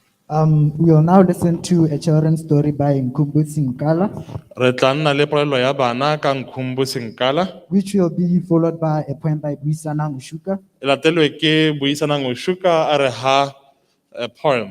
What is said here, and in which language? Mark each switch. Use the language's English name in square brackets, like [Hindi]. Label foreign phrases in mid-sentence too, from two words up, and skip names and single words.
[English] We will now listen to a children's story by Nkumbu Sinkala, [Tswana] Re tla nna le polelo ya bana ka Nkhumbu Senkala, [English] which will be followed by a poem by Buisanang Ushuka, [Tswana] e latelwe ke Buisanang Oshuka a re ha a poem.